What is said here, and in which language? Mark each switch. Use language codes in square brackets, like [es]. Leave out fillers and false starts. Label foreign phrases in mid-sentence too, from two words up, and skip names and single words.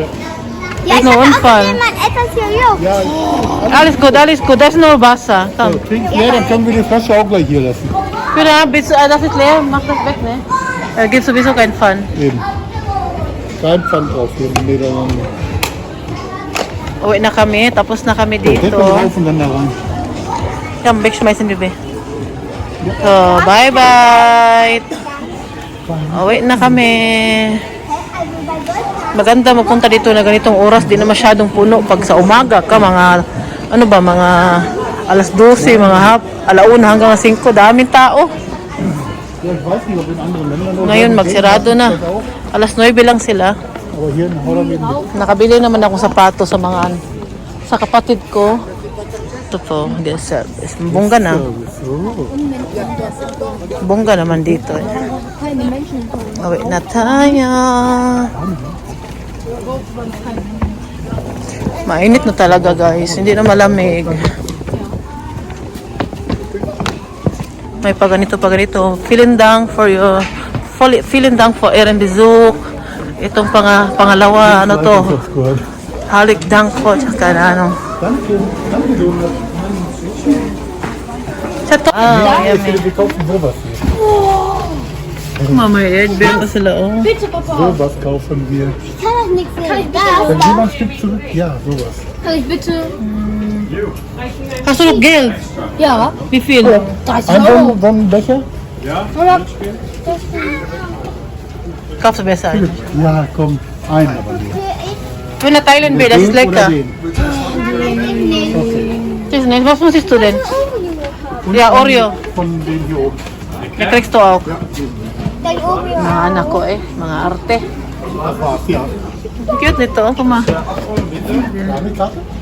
[de] Ja, Ist ich nur hatte Unfall. auch jemand etwas gejuckt. Ja, Alles gut. Das ist nur Wasser. so, Komm. trink leer, dann können wir die Flasche auch gleich hier lassen. Fiona, das ist leer. Mach das weg, ne? Gibt sowieso keinen Pfand. Eben. Kein Pfand drauf hier. Nee, dann [tl] Uwi na kami. Tapos na kami [de] Denk [tl] dito. [de] mal drauf und dann da rein. Come, wegschmeißen, [tl] Bebe. So, bye-bye. Uwi na kami. Maganda magpunta dito na ganitong oras. Di na masyadong puno. Pag sa umaga ka, mga, mga alas 12, mga alauna hanggang 5. Daming tao. [de] Ja, ich weiß nicht, ob in anderen Ländern oder [tl] Ngayon, so magsirado na. Alas 9 lang sila. [de] Aber hier in Holland eben nicht. [tl] Nakabili naman ako sapato sa mga sa kapatid ko. Ito po, bongga na. So. Bongga naman dito. Uwi na tayo. Mainit na talaga guys, hindi na malamig. May paganito. [de] Vielen Dank for Ihren Besuch. [tl] Itong pangalawa, ano to? Halik Dank po. Tsaka na ano. [de] Danke, danke Jonas. Chato. Wir kaufen sowas hier. [tl] Mama, benta sila oh. [de] Sowas kaufen wir. Ich kann das nicht sehen. Da. Dann geh mal ein Stück zurück. Ja, sowas. Kann ich bitte? Hast du noch Geld? Ja. Wie viel? 30 Ein Euro. so einen Becher? Kaufst du besser ein. Ja, komm, einen aber nicht. Für eine Thailand Bier, das ist Den oder lecker. den? Das ist nicht. Was musst du denn? Ja, Oreo. Von dem hier oben. Da kriegst du auch. Dein Oreo. [tl] Mga anak ko mga arte. [de] Das war's, ja. [tl] Cute nito, puma. [de] Eine Karte?